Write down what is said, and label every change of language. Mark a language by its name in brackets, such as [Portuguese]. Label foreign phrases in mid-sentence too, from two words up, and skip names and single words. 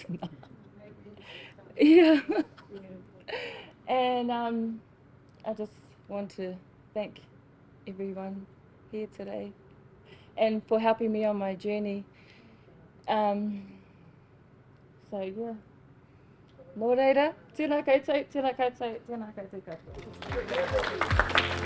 [English] Yeah. And I just want to thank everyone here today and for helping me on my journey. So yeah. [Māori] Nō reira, tēnā koutou, tēnā koutou, tēnā koutou katoa.